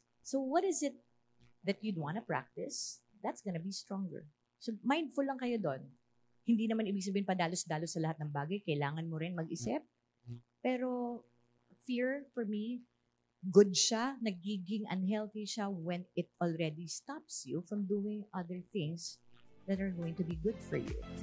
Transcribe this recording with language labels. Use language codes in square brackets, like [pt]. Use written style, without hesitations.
[en] So what is it that you'd want to practice? That's gonna be stronger. [tl] So mindful lang kayo doon. Hindi naman ibig sabihin padalos-dalos sa lahat ng bagay. Kailangan mo rin mag-isip. [en] Pero fear, for me, good siya, nagiging unhealthy siya when it already stops you from doing other things that are going to be good for you.